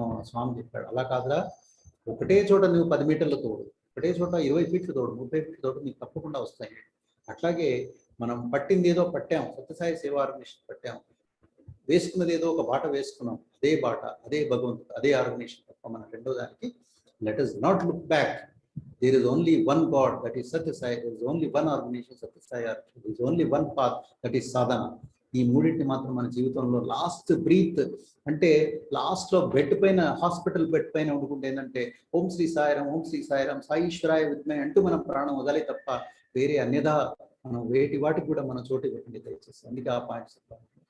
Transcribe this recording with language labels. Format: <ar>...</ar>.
<te>స్వామి చెప్పాడు అలా కాదురా, ఒకటే చోట నువ్వు 10 మీటర్ల తోడు, ఒకటే చోట 20 ఫీట్లు తోడు, 30 ఫీట్లు తోడు, నీకు తప్పకుండా వస్తాయి. అట్లాగే మనం పట్టింది ఏదో పట్టాం, సత్యసాయి సేవా ఆర్గనైజేషన్ పట్టాం, వేసుకున్నది ఏదో ఒక బాట వేసుకున్నాం, అదే బాట, అదే భగవంతుడు, అదే ఆర్గనైజేషన్ తప్ప మన రెండో దానికి</te> <en>Let us not look back. There is only one God, that is Satyasai. There is only one organization, Satyasai. There is only one path, that is sadhana.</en> <te>ఈ మూడింటిని మాత్రం మన జీవితంలో లాస్ట్ బ్రీత్ అంటే లాస్ట్లో బెడ్ పైన, హాస్పిటల్ బెడ్ పైన ఉండుకుంటే ఏంటంటే ఓం శ్రీ సాయిరాం, ఓం శ్రీ సాయిరాం, సాయిశ్వరాయ విద్మే అంటూ మనం ప్రాణం వదలే తప్ప వేరే అన్యదా మనం వేటి వాటికి కూడా మనం చోటు పెట్టండి దయచేసి. అందుకే ఆ పాయింట్స్ చెప్పాలి.</te>